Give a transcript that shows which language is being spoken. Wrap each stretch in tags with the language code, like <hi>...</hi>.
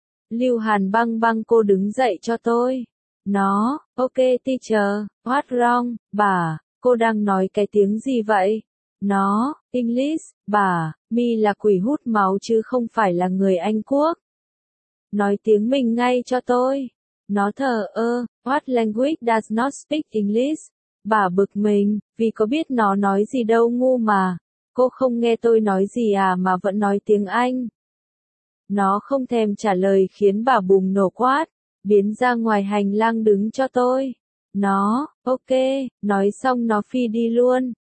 <vi>Lưu Hàn băng băng cô đứng dậy cho tôi. Nó,</vi> <en>ok teacher, what wrong,</en> <vi>bà, cô đang nói cái tiếng gì vậy? Nó, English, bà, mi là quỷ hút máu chứ không phải là người Anh quốc. Nói tiếng mình ngay cho tôi. Nó thờ ơ,</vi> <en>what language does not speak English?</en> <vi>Bà bực mình, vì có biết nó nói gì đâu ngu mà. Cô không nghe tôi nói gì à mà vẫn nói tiếng Anh. Nó không thèm trả lời khiến bà bùng nổ quát. Biến ra ngoài hành lang đứng cho tôi. Nó, ok, nói xong nó phi đi luôn.</vi>